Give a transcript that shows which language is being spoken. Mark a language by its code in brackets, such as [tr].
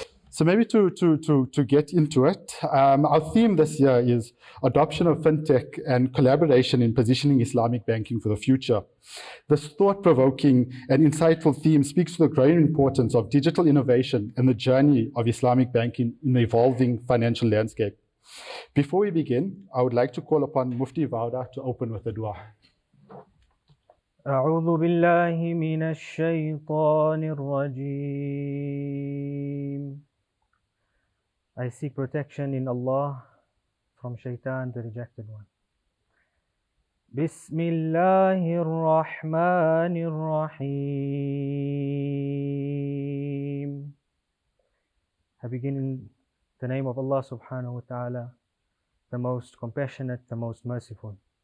[en] So maybe to get into it, our theme this year is adoption of fintech and collaboration in positioning Islamic banking for the future. This thought-provoking and insightful theme speaks to the growing importance of digital innovation and the journey of Islamic banking in the evolving financial landscape. Before we begin, I would like to call upon Mufti Vauda to open with a dua. [ar] أعوذ بالله من الشيطان الرجيم. [en] I seek protection in Allah from Shaitan, the rejected one. [ar] بسم الله الرحمن الرحيم. [en] I begin in the name of Allah subhanahu wa ta'ala, the most compassionate, the most merciful.